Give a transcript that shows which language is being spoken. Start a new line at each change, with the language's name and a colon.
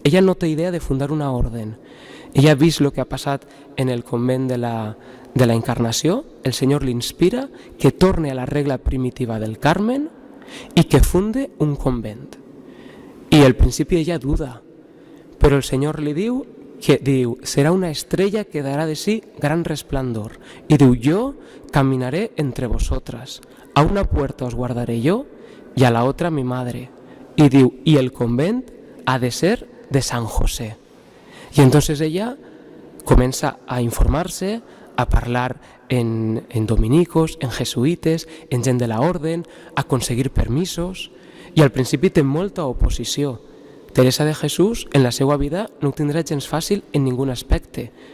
Catalan: Ella no té idea de fundar una orden. Ella ha vist el que ha passat en el convent de la Encarnació, el Senyor l'inspira que torne a la regla primitiva del Carmen i que funde un convent. I al principi ella duda, però el Senyor li diu serà una estrella que darà de sí gran resplandor.
Spanish: I diu, yo caminaré entre vosotras, a una puerta os guardaré yo y a la otra mi madre.
Catalan: Y diu, y el convent ha de ser de San José. Y entonces ella comença a informar-se, a parlar en dominicos, en jesuïtes, en gent de la orden, a aconseguir permisos, i al principi té molta oposició. Teresa de Jesús en la seva vida no ho tindrà gens fàcil en ningun aspecte.